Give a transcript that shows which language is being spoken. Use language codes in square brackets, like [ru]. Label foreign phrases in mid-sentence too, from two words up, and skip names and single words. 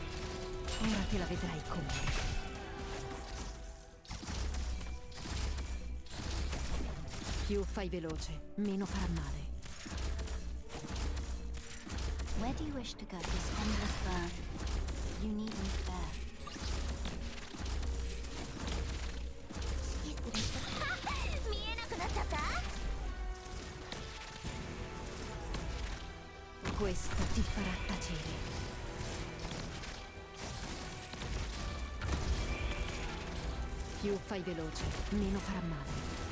[it] Ora te la vedrai con me. Più fai veloce, meno farà male. [en] Where do you wish to go? This endless burn. You needn't care. [ja] 指揮する人。見えなくなっちゃった。 [it] Questo ti farà tacere. Più fai veloce, meno farà male.